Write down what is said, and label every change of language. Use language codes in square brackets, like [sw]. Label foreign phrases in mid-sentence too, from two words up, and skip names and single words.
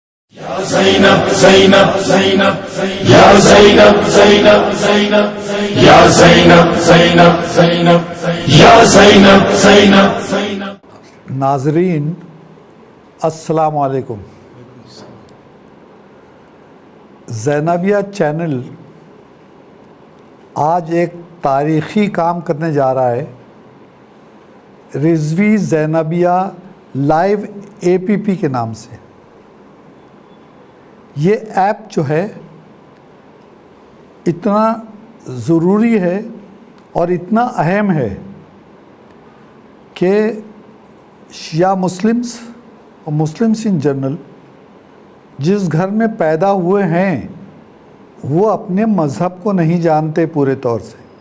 [hi] Ya Zeynep, Zeynep, Zeynep, Ya Zeynep, Zeynep, Zeynep, Ya Zeynep, Zeynep, Zeynep, Ya Zeynep, Zeynep, Zeynep. नाजरीन अस्सलाम वालेकुम। ज़ैनबिया चैनल आज एक तारीख़ी काम करने जा रहा है। रिज़वी ज़ैनबिया लाइव APP के नाम से ये ऐप जो है इतना ज़रूरी है और इतना अहम है कि शिया मुस्लिम्स और [en] Muslims in general [hi] जिस घर में पैदा हुए हैं वो अपने मज़हब को नहीं जानते पूरे तौर से।